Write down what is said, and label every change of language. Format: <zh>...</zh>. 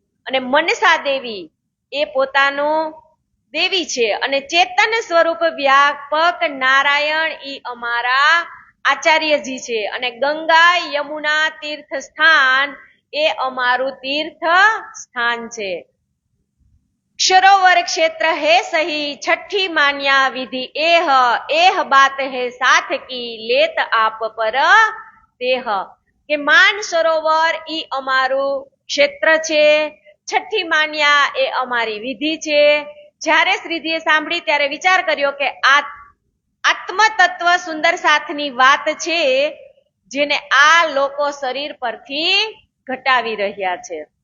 <gu>અને મનસા દેવી એ પોતાનું દેવી છે, અને ચેતન સ્વરૂપ વ્યાપક નારાયણ ઈ અમારા આચાર્યજી છે, અને ગંગા યમુના તીર્થ સ્થાન એ અમારું તીર્થ સ્થાન છે.</gu> <hi>सरोवर क्षेत्र है सही छठी मान्या विधि एह बात है साथ की लेत आप पर तेह.</hi> <gu>કે માન સરોવર ઈ અમારું ક્ષેત્ર છે, છઠ્ઠી માન્યા એ અમારી વિધિ છે. જ્યારે શ્રીજીએ સાંભળી ત્યારે વિચાર કર્યો કે આ આત્મ તત્વ સુંદર સાથની વાત છે, જેને આ લોકો શરીર પરથી ઘટાવી રહ્યા છે.</gu>